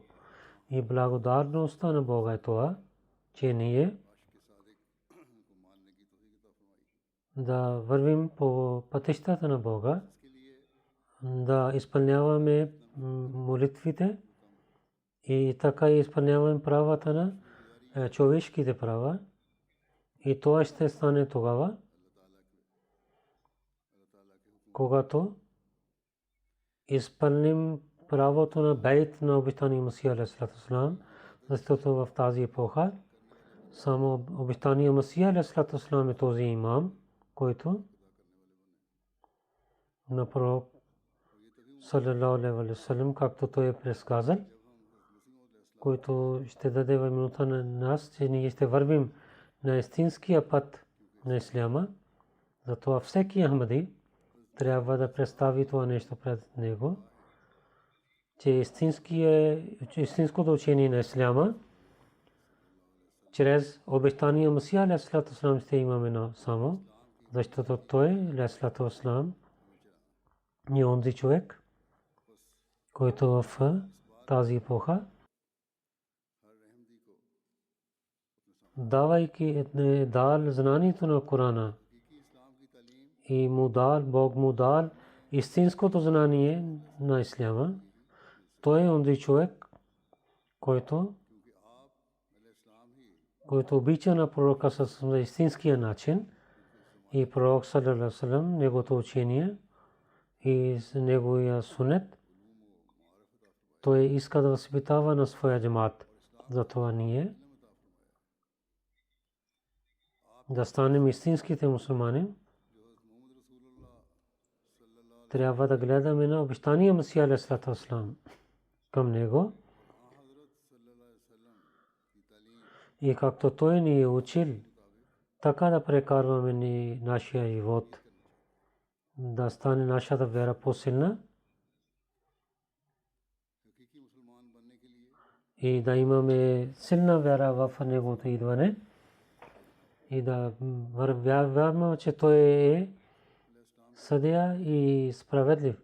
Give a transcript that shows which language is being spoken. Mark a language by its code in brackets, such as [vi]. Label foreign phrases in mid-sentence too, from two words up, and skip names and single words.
[bg] И благодарността на Бога е това, че ние да вървим по пътищата на Бога, да изпълняваме молитвите и така изпълняваме правата на човешките права. И това ще стане тогава, когато изпълним правото на бейт на обещания Масия [ar] عليه السلام, [bg] защото в тази епоха само обещания Масия [ar] عليه السلام [bg] е този имам, който на пророк [ar] صلى الله عليه وسلم, [bg] както той е предсказал, който ще даде възможността на нас, че ние ще вървим на истинския път на исляма. Затова всеки Ахмади трябва да представи това нещо пред него, че истинското учение на исляма чрез обещания Масия [ar] عليه السلام [bg] ще имаме само, защото той алейхи салам е онзи човек, който в тази епоха, давайки дал знанието на Корана и Бог му дал истинското знание на исляма. Той е онзи човек, който обича на пророка с истинския начин и пророк [ar] صلى الله عليه وسلم, [bg] неговото учение и неговия сунет. Той иска да възпитава на своя джамат. Затова ние да станем истинските мусулмани, трябва да гледаме на обещания Масия [ar] عليه الصلاة والسلام [bg] към него И както той ни е учил, така да прекарваме нашия живот, да стане нашата вяра по-силна и да имаме силна вяра в неговото идване и да вярваме, че той е съдия и справедлив.